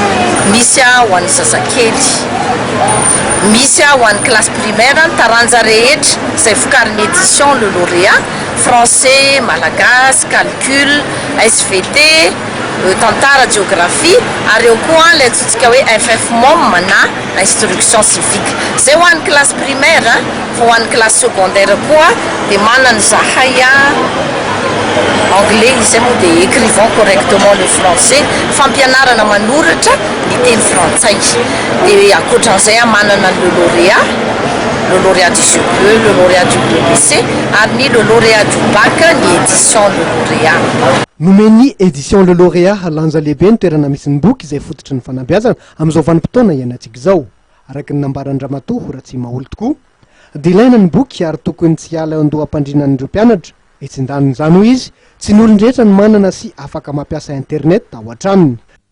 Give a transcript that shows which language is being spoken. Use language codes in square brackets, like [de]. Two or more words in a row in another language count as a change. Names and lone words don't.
[mg] Misy ho an'ny zazakely, misy ho an'ny [fr] classe primaire [mg] taranja rehetra izay vokarin'ny édition Le Lauréat, français, malagasy, calcul, SVT, tantara, géographie ary eo koa ilay antsointsika hoe FF-MOM na [fr] instruction civique. [mg] Zay ho an'ny [fr] classe primaire [mg] fa ho an'ny [fr] classe secondaire [mg] koa dia manana zahay anglais izay moa dia [fr] écrivant correctement le français, [mg] fampianarana manoratra ny teny frantsay. Dia ankoatran'izay manana le lauréat, le lauréat du CE, le lauréat du BEPC ary ny le lauréat du bac ny édition le lauréat. Nomeny édition Le Lauréat lanja lehibe ny toerana misy ny boky izay fototry ny fanambeazana amin'izao vanim-potoana iainantsika izao. Araka ny nambaran-dramatoa Ratsy Maholy tokoa dia ilaina ny boky ary tokony tsy hiala andoham-pandrinan'ireo mpianatra etsin-daniny izany hoy izy tsy ny olon-drehetra ny manana sy afaka mampiasa internet ao an-tranony.